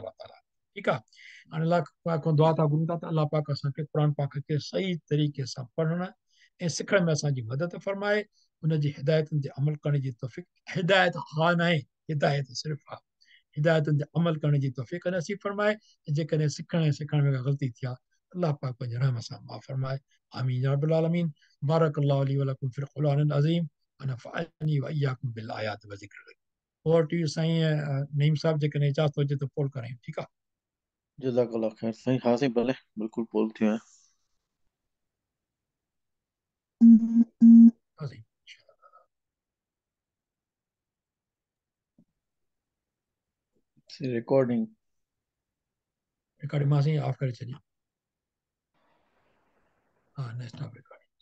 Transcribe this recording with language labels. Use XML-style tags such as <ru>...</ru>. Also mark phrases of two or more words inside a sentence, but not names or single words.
<sd>ताला ठीकु आहे हाणे अलाह पाक खां दुआ था घुरूं था त अलाह पाक असांखे क़ुर पाक खे सही तरीक़े सां पढ़ण ऐं सिखण में असांजी मदद फरमाए उनजी हिदायतुनि ते अमल करण जी तौफ़ीक़ हिदायत हा न आहे हिदायत सिर्फ़ु आहे हिदायतुनि ते अमल करण जी तौफ़ीक़ नसीब फरमाए ऐं जेकॾहिं सिखण ऐं सिखण में का ग़लती थी आहे अलाह पाक पंहिंजे रहम सां माफ़ फरमाए</sd> <ar>آمين يا رب العالمين بارك الله لي ولكم في القرآن العظيم ونفعني وإياكم بالآيات والذكر الحكيم</ar> <sd>और टू साईं नईम साहब जेकॾहिं इजाज़त हुजे त पोल करायूं ठीकु आहे</sd> <ar>جزاك الله خير</ar> <sd>साईं हा साईं भले बिल्कुलु पोल थियो आहे हा साईं रिकॉर्डिंग रिकॉर्डिंग मां से ऑफ करे छॾी.</sd> <en>हाँ, next topic.</en>